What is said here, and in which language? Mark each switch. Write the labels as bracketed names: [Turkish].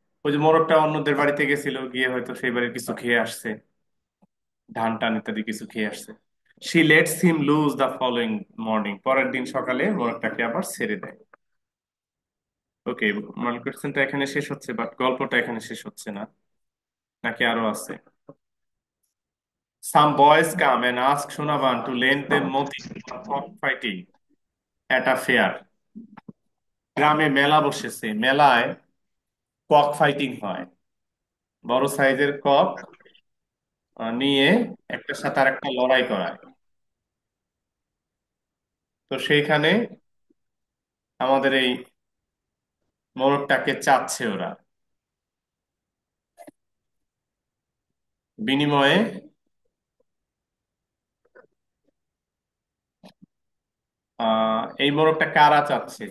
[Bangla] ওই যে মোরগটা অন্যদের বাড়িতে গেছিল, গিয়ে হয়তো সেই বাড়ির কিছু খেয়ে আসছে, ধান টান ইত্যাদি কিছু খেয়ে আসছে। [English] she lets him loose the following morning, [Bangla] পরের দিন সকালে মোরগটাকে আবার ছেড়ে দেয়। ওকে, মনে কোশ্চেনটা এখানে শেষ হচ্ছে, বাট গল্পটা এখানে শেষ হচ্ছে না, নাকি আরো আছে? [English] Some boys come and ask Shonavan to lend them moti for cockfighting at a fair. [Bangla] গ্রামে মেলা বসেছে, মেলায় কক ফাইটিং হয়, বড় সাইজের কক নিয়ে একটার সাথে আর একটা লড়াই করায়। তো সেইখানে আমাদের এই মোরগটাকে চাচ্ছে ওরা, বিনিময়ে এই মোরগটা কারা চাচ্ছে?